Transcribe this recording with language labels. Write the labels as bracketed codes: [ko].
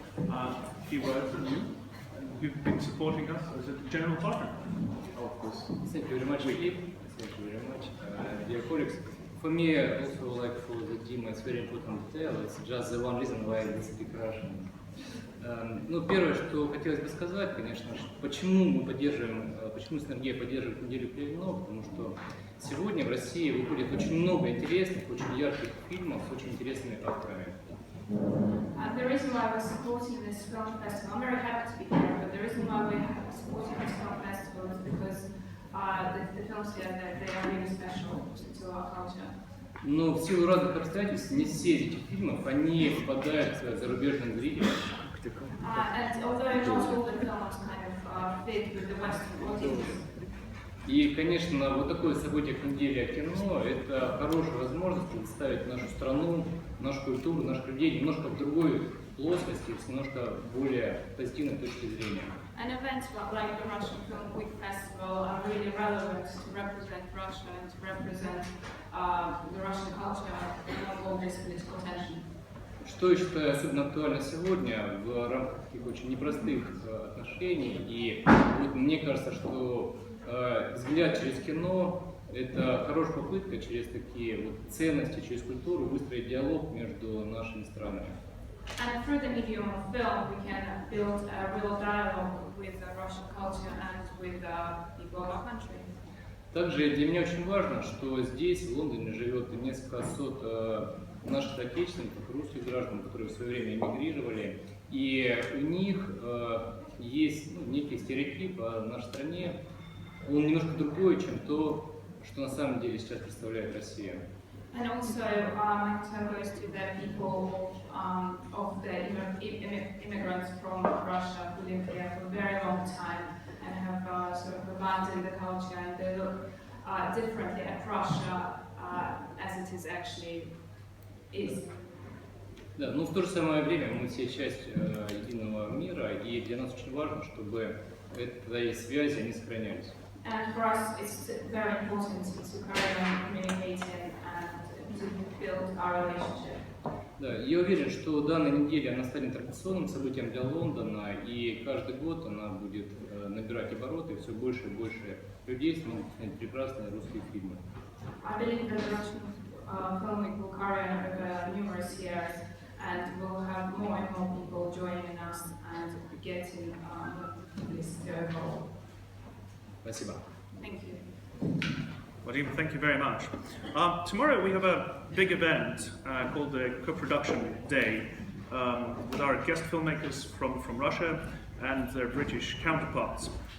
[en] A few words from you, who've been supporting us as a general partner. Of course. Thank you very much, Filip. Thank you very much, dear colleagues. For me, also like for the Dima, it's very important detail. It's just the one reason why I speak Russian. [ru] Ну, первое, что хотелось бы сказать, конечно, почему мы поддерживаем, почему Синергия поддерживает неделю Пелевина, потому что сегодня в России выходит очень много интересных, очень ярких фильмов с очень интересными авторами. [en] The reason why we're supporting this film festival, I'm very happy to be here, but the reason why we're supporting this film festival is because the films here, they are really special to our culture. [ru] Но в силу разных обстоятельств не все эти фильмов, они попадают к зарубежным зрителям. [en] And although not all the films kind of fit with the Western audience. [ru] И, конечно, вот такое событие, как неделя кино, это хорошая возможность представить нашу страну, нашу культуру, наших людей немножко в другой плоскости, с немножко более позитивной точки зрения. [en] And events like the Russian Film Week Festival are really relevant to represent Russia and to represent the Russian culture among all this political tension. [ru] Что я считаю особенно актуально сегодня в рамках таких очень непростых отношений, и вот мне кажется, что взгляд через кино – это хорошая попытка через такие вот ценности, через культуру выстроить диалог между нашими странами. [en] And through the medium of film, we can build a real dialogue with the Russian culture and with the people of our country. [ru] Также для меня очень важно, что здесь, в Лондоне, живет несколько сот наших соотечественников, русских граждан, которые в свое время эмигрировали, и у них есть некий стереотип о нашей стране. Он немножко другой, чем то, что на самом деле сейчас представляет Россия. [en] And also, my concern goes to the people of the immigrants from Russia who live here for a very long time and have sort of abandoned the culture, and they look differently at Russia as it is actually is. [ru] Да, но в то же самое время мы все часть единого мира, и для нас очень важно, чтобы этой связи они сохранялись. [en] And for us, it's very important to carry on communicating and to build our relationship. [ru] Да, я уверен, что данная неделя она станет традиционным событием для Лондона, и каждый год она будет набирать обороты, и все больше и больше людей смогут снять прекрасные русские фильмы. [en] I believe that the Russian Film Week will carry on over numerous years, and we'll have more and more people joining us and getting this goal. [ru] Спасибо. [en] Thank you. Vadim, thank you very much. Tomorrow we have a big event called the Co-Production Day with our guest filmmakers from Russia and their British counterparts.